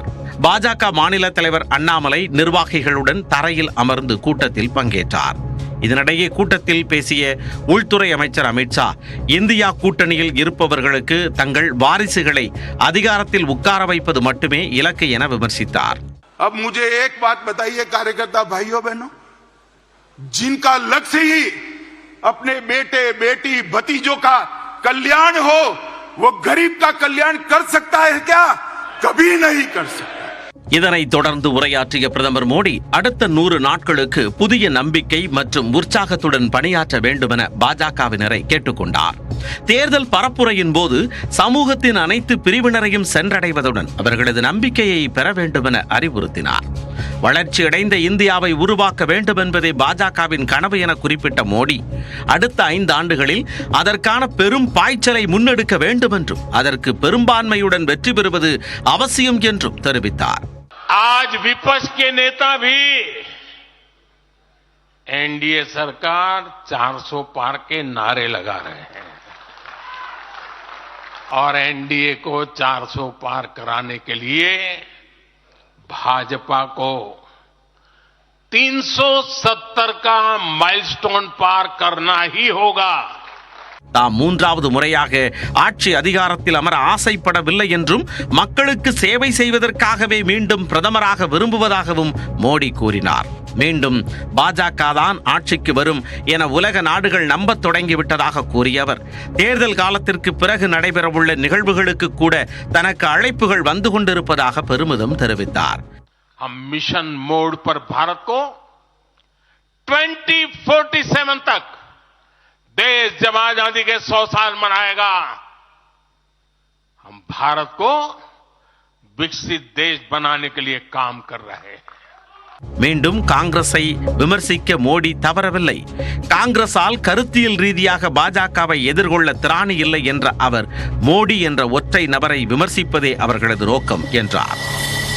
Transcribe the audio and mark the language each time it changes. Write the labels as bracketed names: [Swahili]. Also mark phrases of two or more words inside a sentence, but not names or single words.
[Tamil] பாஜக மாநில தலைவர் அண்ணாமலை நிர்வாகிகளுடன் தரையில் அமர்ந்து கூட்டத்தில் பங்கேற்றார். இதனிடையே கூட்டத்தில் பேசிய உள்துறை அமைச்சர் அமித்ஷா, இந்தியா கூட்டணியில் இருப்பவர்களுக்கு தங்கள் வாரிசுகளை அதிகாரத்தில் உட்கார வைப்பது மட்டுமே இலக்கு என விமர்சித்தார். [Hindi] अब मुझे एक बात बताइए कार्यकर्ता भाइयों बहनों, जिनका लक्ष्य ही अपने बेटे बेटी भतीजों का कल्याण हो, वो गरीब का कल्याण कर सकता है क्या? कभी नहीं कर सकता. [Tamil] இதனைத் தொடர்ந்து உரையாற்றிய பிரதமர் மோடி, அடுத்த 100 நாட்களுக்கு புதிய நம்பிக்கை மற்றும் உற்சாகத்துடன் பணியாற்ற வேண்டுமென பாஜகவினரை கேட்டுக்கொண்டார். தேர்தல் பரப்புரையின் போது சமூகத்தின் அனைத்து பிரிவினரையும் சென்றடைவதுடன் அவர்களது நம்பிக்கையை பெற வேண்டுமென அறிவுறுத்தினார். வளர்ச்சியடைந்த இந்தியாவை உருவாக்க வேண்டும் என்பதே பாஜகவின் கனவு என குறிப்பிட்ட மோடி, அடுத்த 5 ஆண்டுகளில் அதற்கான பெரும் பாய்ச்சலை முன்னெடுக்க வேண்டும் என்றும் அதற்கு பெரும்பான்மையுடன் வெற்றி பெறுவது அவசியம் என்றும் தெரிவித்தார். [Hindi] आज विपक्ष के नेता भी एनडीए सरकार 400 पार के नारे लगा रहे हैं और एनडीए को 400 पार कराने के लिए भाजपा को 370 का माइलस्टोन पार करना ही होगा. [Tamil] தாம் 3வது முறையாக ஆட்சி அதிகாரத்தில் அமர ஆசைப்படவில்லை என்றும் மக்களுக்கு சேவை செய்வதற்காகவே மீண்டும் பிரதமராக விரும்புவதாகவும் மோடி கூறினார். மீண்டும் பாஜக தான் ஆட்சிக்கு வரும் என உலக நாடுகள் நம்பத் தொடங்கிவிட்டதாக கூறிய அவர், தேர்தல் காலத்திற்கு பிறகு நடைபெறவுள்ள நிகழ்வுகளுக்கு கூட தனக்கு அழைப்புகள் வந்து கொண்டிருப்பதாக பெருமிதம் தெரிவித்தார். [Hindi] மிஷன் मोड पर भारत को 2047 तक देश जब आजादी के 100 साल मनाएगा, हम भारत को विकसित देश बनाने के लिए काम कर रहे हैं. [Tamil] மீண்டும் காங்கிரஸை விமர்சிக்க மோடி தவறவில்லை. காங்கிரஸால் கருத்தியல் ரீதியாக பாஜகவை எதிர்கொள்ள திராணி இல்லை என்ற அவர், மோடி என்ற ஒற்றை நபரை விமர்சிப்பதே அவர்களது நோக்கம் என்றார்.